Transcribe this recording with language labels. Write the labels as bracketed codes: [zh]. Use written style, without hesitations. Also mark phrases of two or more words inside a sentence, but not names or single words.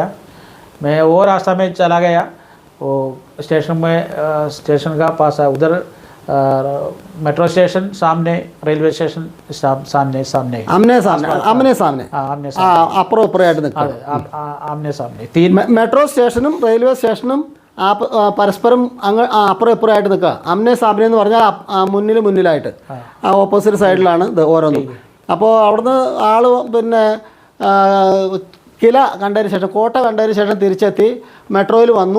[hi] मैं वो रास्ता में चला गया. वो स्टेशन का पास है उधर. मेट्रो स्टेशन सामने, रेलवे स्टेशन सामने आमने सामने आमने सामने 3 [ml] മെട്രോ സ്റ്റേഷനും റെയിൽവേ സ്റ്റേഷനും പരസ്പരം അപ്പുറം ഇപ്പുറമായിട്ട് നിൽക്കുക. [hi] आमने सामने [ml] എന്ന് പറഞ്ഞാൽ മുന്നിലായിട്ട് [en] opposite side [ml] ഇത് ഓരോന്നും. അപ്പോൾ അവിടുന്ന് ആൾ പിന്നെ കില കണ്ടതിന് ശേഷം കോട്ട കണ്ടതിന് ശേഷം തിരിച്ചെത്തി മെട്രോയിൽ വന്നു.